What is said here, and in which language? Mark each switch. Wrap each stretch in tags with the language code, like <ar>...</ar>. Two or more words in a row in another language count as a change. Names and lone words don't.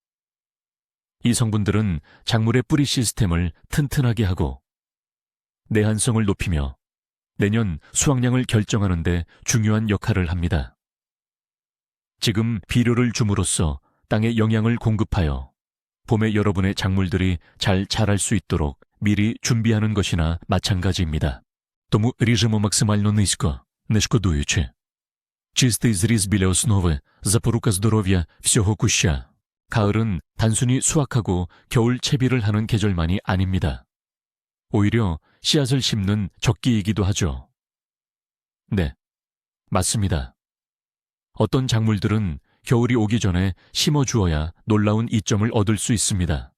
<ko>이 성분들은 작물의 뿌리 시스템을 튼튼하게 하고 내한성을 높이며 내년 수확량을 결정하는 데 중요한 역할을 합니다. 지금 비료를 줌으로써 땅에 영양을 공급하여 봄에 여러분의 작물들이 잘 자랄 수 있도록 미리 준비하는 것이나 마찬가지입니다.</ko> <uk>Тому ріжемо максимально низько, не шкодуючи. Чистий зріз біля основи – запорука здоров'я всього куща.</uk> <ko>가을은 단순히 수확하고 겨울 채비를 하는 계절만이 아닙니다. 오히려 씨앗을 심는 적기이기도 하죠. 네, 맞습니다. 어떤 작물들은 겨울이 오기 전에 심어주어야 놀라운 이점을 얻을 수 있습니다.</ko>